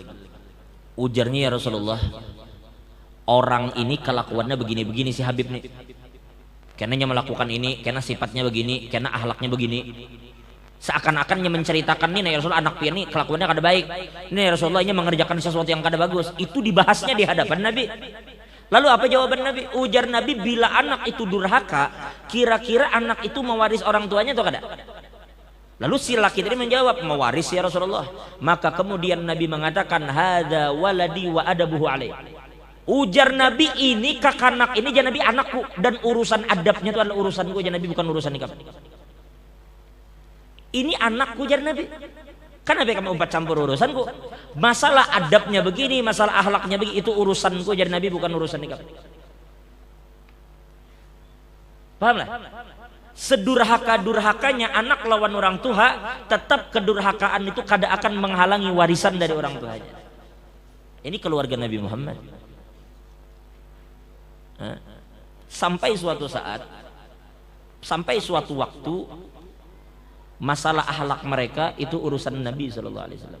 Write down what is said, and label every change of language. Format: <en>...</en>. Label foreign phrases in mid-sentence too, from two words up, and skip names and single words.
<bjn>Ujarnya,</bjn> <id>ya Rasulullah, orang ini kelakuannya begini-begini si Habib nih. Karena melakukan ini, karena sifatnya begini, karena akhlaknya begini.</id> <bjn>Seakan-akannya menceritakan nih, ya Rasulullah, anak pian ini kelakuannya kada baik.</bjn> <id>Ini ya Rasulullah, ini mengerjakan sesuatu yang kada bagus. Itu dibahasnya di hadapan Nabi. Lalu apa jawaban Nabi?</id> <bjn>Ujar Nabi, bila anak itu durhaka, kira-kira anak itu mewaris orang tuanya atau kada?</bjn> <id>Lalu si laki tadi menjawab, mewaris ya Rasulullah. Maka kemudian Nabi mengatakan,</id> <ar>هذا ولدي وأدبه عليه.</ar> <bjn>Ujar Nabi, ini kakanak ini jangan Nabi anakku, dan urusan adabnya itu adalah urusanku, jangan Nabi, bukan urusan nikah. Ini anakku jar Nabi. Kenapa kamu umpat campur urusanku? Masalah adabnya begini, masalah akhlaknya begini, itu urusanku jar Nabi, bukan urusan nikah. Paham lah? Sedurhaka-durhakanya anak lawan orang tua, tetap kedurhakaan itu kada akan menghalangi warisan dari orang tuanya.</bjn> <id>Ini keluarga Nabi Muhammad. Sampai suatu saat, sampai suatu waktu, masalah akhlak mereka itu urusan Nabi</id> <ar>صلى الله عليه وسلم.</ar>